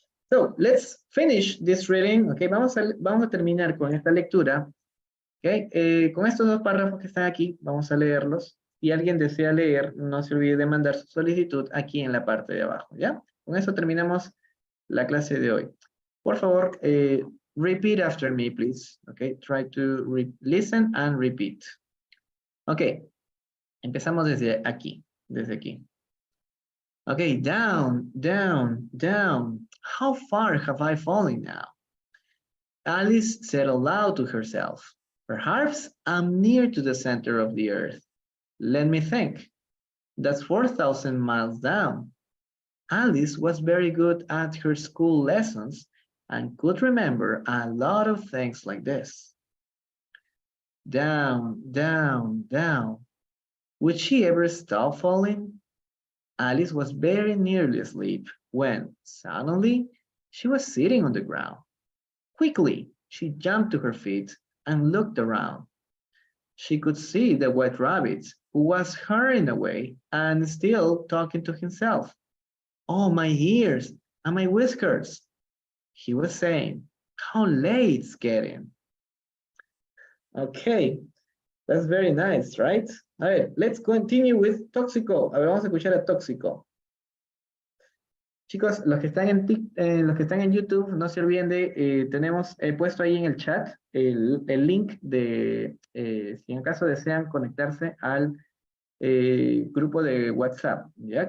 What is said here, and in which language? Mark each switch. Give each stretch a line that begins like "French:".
English: So, let's finish this reading.
Spanish: Ok, vamos a terminar con esta lectura. Ok, con estos dos párrafos que están aquí, vamos a leerlos. Si alguien desea leer, no se olvide de mandar su solicitud aquí en la parte de abajo, ¿ya? Con eso terminamos la clase de hoy. Por favor,
English: repeat after me, please. Okay, try to listen and repeat.
Spanish: Ok, empezamos desde aquí, desde aquí.
English: Okay, down, down, down. How far have I fallen now? Alice said aloud to herself. Perhaps I'm near to the center of the earth. Let me think. That's 4,000 miles down. Alice was very good at her school lessons and could remember a lot of things like this. Down, down, down. Would she ever stop falling? Alice was very nearly asleep when, suddenly, she was sitting on the ground. Quickly, she jumped to her feet and looked around. She could see the white rabbit, who was hurrying away and still talking to himself. Oh, my ears and my whiskers, he was saying. How late it's getting. Okay, that's very nice, right? All right, let's continue with Tóxico.
Spanish: A ver, vamos a escuchar a Tóxico. Chicos, los que están en YouTube, no se olviden de, tenemos puesto ahí en el chat el link de, si en caso desean conectarse al grupo de WhatsApp, ¿ya?